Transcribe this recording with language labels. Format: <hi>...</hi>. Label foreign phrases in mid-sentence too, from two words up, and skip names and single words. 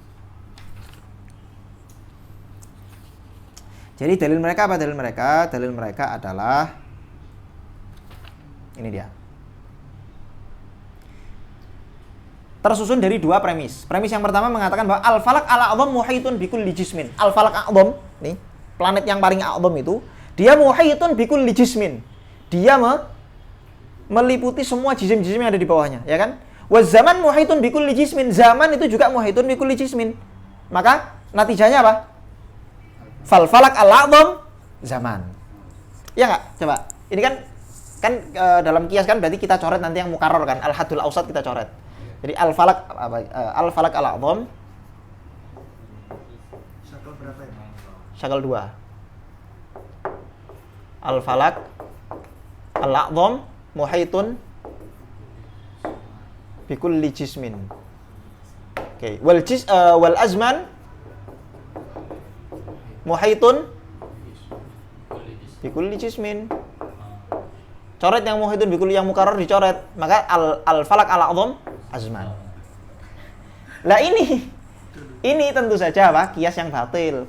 <id>Jadi dalil mereka apa? Dalil mereka? Dalil mereka adalah ini dia. Tersusun dari dua premis. Premis yang pertama mengatakan bahwa</id> <ar>الفلك الأعظم محيط بكل جسم. الفلك أعظم,</ar> <id>nih, planet yang paling a'dham itu, dia</id> <ar>محيط بكل جسم.</ar> <id>Dia meliputi semua jisim-jisim yang ada di bawahnya, ya kan?</id> <ar>وزمان محيط بكل جسم.</ar> <id>Zaman itu juga</id> <ar>محيط بكل جسم.</ar> <id>Maka natijahnya apa?</id> <ar>فالفلك الأعظم زمان.</ar> <id>Ya enggak? Coba. Ini kan dalam kias kan berarti kita coret nanti yang mukarrar kan.</id> <ar>الحد الأوسط</ar> <id>kita coret.</id> <ar>Jadi الفلك الفلك الأعظم</ar> <id>Syakal berapa ya? syakal 2.</id> <ar>الفلك الأعظم محيط بكل جسم. Oke, والأزمان محيط بكل جسم.</ar> <id>Coret yang</id> <ar>محيط بكل,</ar> <id>yang mukarrar dicoret.</id> <ar>Maka الفلك الأعظم أزمان.</ar> <id>Lah ini tentu saja apa? Kias yang batil.</id>